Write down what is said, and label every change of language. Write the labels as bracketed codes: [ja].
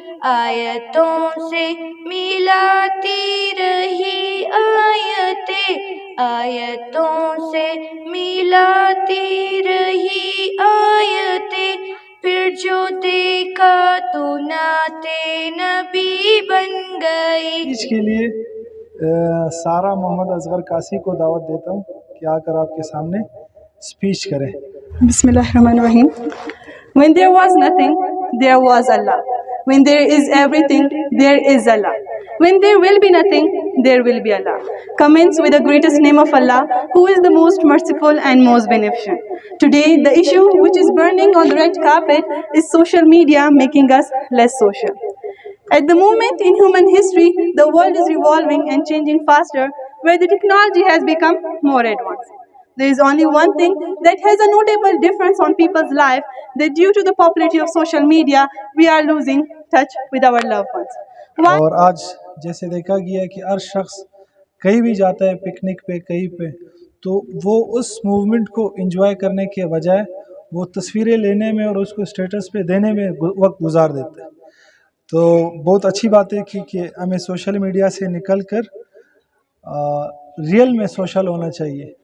[ur] آیتوں سے ملاتی رہی آیتیں، آیتوں سے ملاتی رہی آیتیں، پھر جو دیکھا تو نعت نبی بن گئی. اس کے لیے سارا محمد اصغر قاسی کو دعوت دیتا ہوں کہ آ کر آپ کے سامنے اسپیچ کریں. [ar] بسم اللہ الرحمن الرحیم. [en] When there was nothing, there was Allah. When there is everything, there is Allah. When there will be nothing, there will be Allah. Commence with the greatest name of Allah, who is the most merciful and most beneficent. Today, the issue which is burning on the red carpet is social media making us less social. At the moment in human history, the world is revolving and changing faster, where the technology has become more advanced. There is only one thing that has a notable difference on people's life, that due to the popularity of social media, we are losing touch with our loved ones. [ur] اور آج جیسے دیکھا گیا ہے کہ ہر شخص کہیں بھی جاتا ہے پکنک پہ کہیں پہ، تو وہ اس موومنٹ کو انجوائے کرنے کے بجائے وہ تصویریں لینے میں اور اس کو اسٹیٹس پہ دینے میں وقت گزار دیتا ہے. تو بہت اچھی بات ہے کہ ہمیں سوشل میڈیا سے نکل کر ریئل میں سوشل ہونا چاہیے.